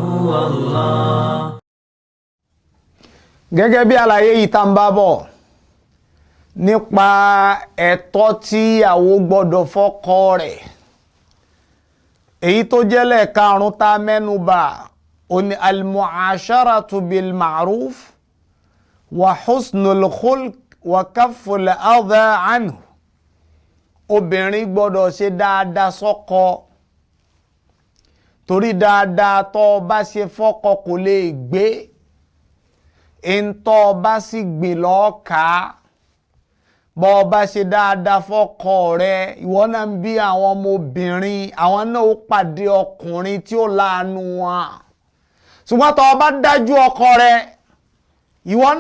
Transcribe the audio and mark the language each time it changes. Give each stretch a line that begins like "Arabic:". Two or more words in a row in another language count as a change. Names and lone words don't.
Yoruba: Gẹ́gẹ́ bí àlàyé yìí tá ń bá bọ̀ nípa ẹ̀tọ́ tí ìyàwó gbọ́dọ̀ fọ́kọ rẹ̀ èyí tó jẹ́lẹ̀ karùn-ún tá mẹ́nubà oní
Arabic: المعاشرة بالمعروف وحسن الخلق وكف الأذى عنه
Yoruba: obìnrin gbọ́dọ̀ ṣe dáadáa sọ́kọ torí dáadáa tó bá ṣe fọ́kọ kò lè gbé ìntọ́ bá sì gbìn lọ́ọ̀ká bọ́ bá ṣe dáadáa fọ́kọ rẹ̀ ìwọ náà ń bí àwọn ọmọbìnrin àwọn náà ó pàdé ọkùnrin tí ó láàánú wọn ṣùgbọ́n tó bá dájú ọkọ rẹ̀ ìwọ náà